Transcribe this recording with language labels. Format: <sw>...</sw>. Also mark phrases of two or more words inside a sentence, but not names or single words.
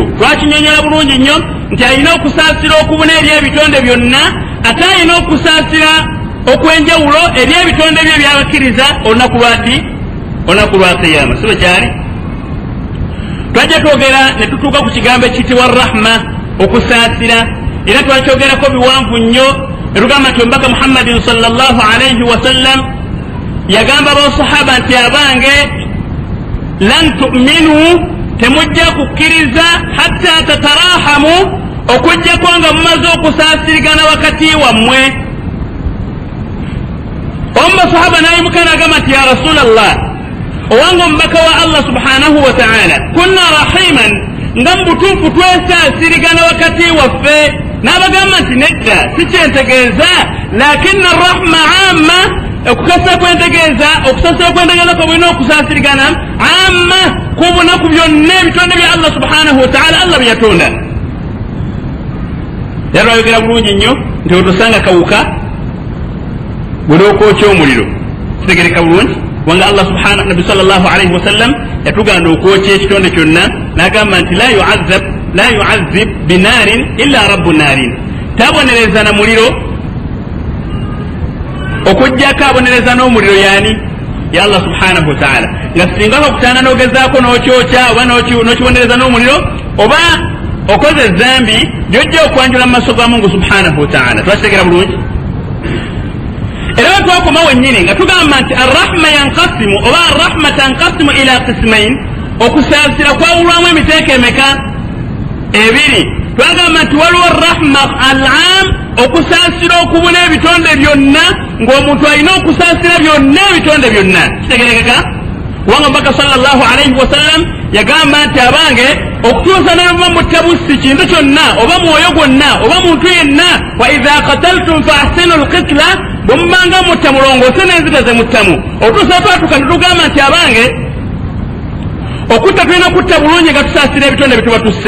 <lg>Twakinyonyola bulungi nnyo nti alina okusaasira okubuna eri ebitonde byonna, ate alina okusaasira okwenjawulo eri ebitonde bye byabakkiriza olunaku lwati olunaku lwa qiyama. sibe kyali twajja twogera ne tutuuka ku kigambo ekiyitibwa rahma, okusaasira, era twakyogerako biwanvu nnyo ne tugamba nti omubaka Muhammadin</lg> <ar>صلى الله عليه وسلم</ar> <lg>yagamba abasahaba nti abange</lg> <ar>لن تؤمنوا,</ar> <lg>temujja kukkiriza</lg> <ar>حتى تراحموا,</ar> <lg>okujjako nga mumaze okusaasirigana wakati wammwe. Omusahaba nayimuka n'agamba nti</lg> <ar>يا رسول الله,</ar> <lg>owange omubaka wa Allah</lg> <ar>سبحانه وتعالى, كنا رحيما,</ar> <lg>nga mubutuufu twesaasirigana wakati waffe. N'abagamba nti nedda sikyentegeeza, lakini</lg> <ar>رحمة عامة,</ar> <lg>okukasa kwentegeeza, okusaasira kwentegeeza kwabulina okusaasirigana amma kubunaku byonna ebitonde bya Allah</lg> <ar>سبحانه وتعالى,</ar> <lg>Allah bye yatonda. Yali ayogera bulungi nnyo nti otosanga kawuka buli okwokya omuliro kitegereka bulungi, kubanga Allah subhanahu nabi</lg> <ar>صلى الله عليه وسلم</ar> <lg>yatuganda okwokya ekitonde kyonna, n'agamba nti</lg> <ar>لا يعذب بنار إلا رب نار,</ar> <lg>tabonereza na muliro, okujjako abonereza n'omuliro yani ya Allah</lg> <ar>سبحانه وتعالى.</ar> <lg>Nga singa okutana n'ogezaako n'okyokya oba n'okibonereza n'omuliro oba okoze zambi gyojja okwanjula mu maaso ga Mungu</lg> <ar>سبحانه وتعالى.</ar> <lg>Twakitegera bulungi. Era twakoma wennyini nga tugamba nti</lg> <ar>الرحمة ينقسم</ar> <lg>oba</lg> <ar>الرحمة تنقسم إلى قسمين,</ar> <lg>okusaasira kwawulwamu emiteeko emeka? Ebiri. Twagamba nti waliwo</lg> <ar>رحمة العام,</ar> <lg>okusaasira okubuna ebitonde byonna, ng'omuntu alina okusaasira byonna ebitonde byonna. Kitegerekeka? Kubanga Mubaka</lg> <ar>صلى الله عليه وسلم</ar> <lg>yagamba nti abange okutuusa nemuba mutabusi kintu kyonna oba mwoyo gwonna oba muntu yenna,</lg> <ar>وإذا قتلتم فأحسنوا القتلة,</ar> <lg>bwemubanga mutta mulongoose n'enzita ze muttamu. Otuusa twatuka ne tugamba nti abange okutta tulina kutta bulungi nga tusaasira ebitonde bye tuba tusse.</lg>